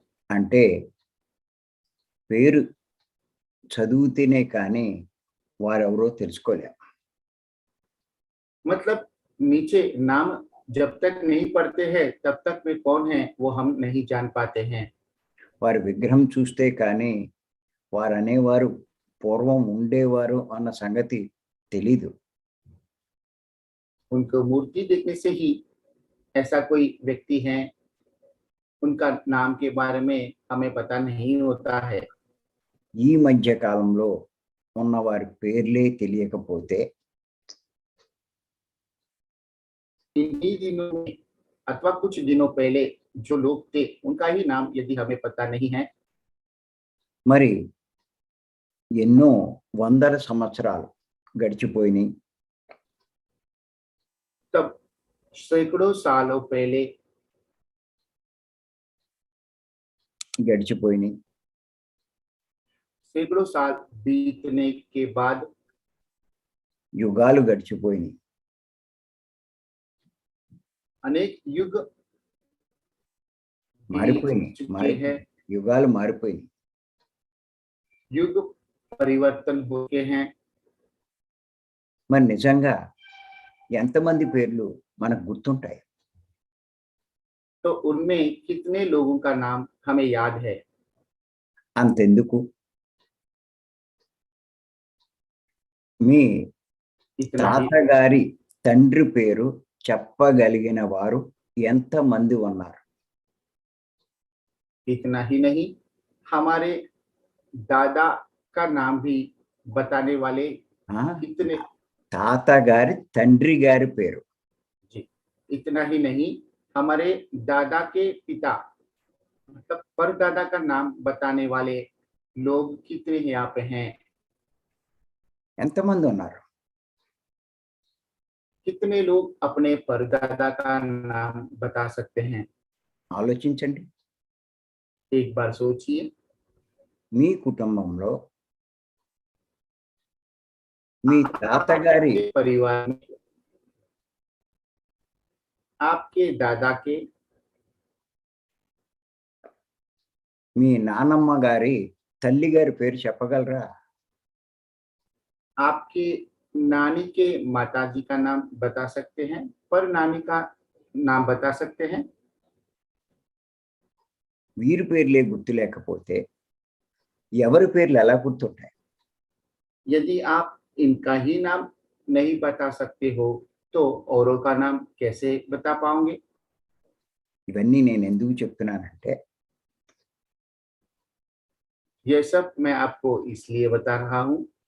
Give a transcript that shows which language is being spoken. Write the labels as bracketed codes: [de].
[te] అంటే పేరు చదివితేనే కానీ వారెవరో తెలుసుకోలేము. [hi] मतलब नीचे नाम जब तक नहीं पढ़ते हैं तब तक वे कौन है वो हम नहीं जान पाते हैं। [te] వారి విగ్రహం చూస్తే కానీ వారు అనేవారు పూర్వం ఉండేవారు అన్న సంగతి తెలీదు. [hi] उनको मूर्ति देखने से ही ऐसा कोई व्यक्ति है उनका नाम के बारे में हमें पता नहीं होता है। [te] ఈ మధ్య కాలంలో ఉన్న వారి పేర్లే తెలియకపోతే [hi] इन्हीं दिनों में अथवा कुछ दिनों पहले जो लोग थे उनका ही नाम यदि हमें पता नहीं है, [te] మరి ఎన్నో వందల సంవత్సరాలు గడిచిపోయినాయి. [hi] तब सैकड़ों सालों पहले [te] గడిచిపోయినాయి. [hi] सैकड़ों साल बीतने के बाद [te] యుగాలు గడిచిపోయినాయి. [hi] अनेक युग बीत [te] మారిపోయినాయి. [hi] चुके हैं, [te] యుగాలు మారిపోయినాయి. [hi] युग परिवर्तन हो गए हैं. [te] మరి నిజంగా ఎంతమంది పేర్లు మనకు గుర్తుంటాయి? [hi] तो उनमें कितने लोगों का नाम हमें याद है? [te] అంతెందుకు, మీ [hi] इतना ही [te] తాతగారి తండ్రి పేరు చెప్పగలిగిన వారు ఎంతమంది ఉన్నారు? [hi] इतना ही नहीं, हमारे दादा का नाम भी बताने वाले ఆ? कितने, [te] తాతగారి తండ్రి గారి పేరు, [hi] जी, इतना ही नहीं, हमारे दादा के पिता मतलब परदादा का नाम बताने वाले लोग कितने यहाँ पे हैं? [te] ఎంతమంది ఉన్నారు? [hi] कितने लोग अपने परदादा का नाम बता सकते हैं? [te] ఆలోచించండి. [hi] एक बार सोचिए, [te] మీ కుటుంబంలో మీ తాతగారి [hi] आपके परिवार में आपके दादा के, [te] మీ నానమ్మ గారి తల్లి గారి పేరు చెప్పగలరా? [hi] आपके नानी के माताजी का नाम बता सकते हैं, पर नानी का नाम बता सकते हैं? [te] వీరి పేర్లే గుర్తు లేకపోతే ఎవరి పేర్లు ఎలా గుర్తుంటాయి? [hi] यदि आप इनका ही नाम नहीं बता सकते हो तो औरों का नाम कैसे बता पाओगे? [te] ఇవన్నీ నేను ఎందుకు చెప్తున్నానంటే [hi] ये सब मैं आपको इसलिए बता रहा हूँ,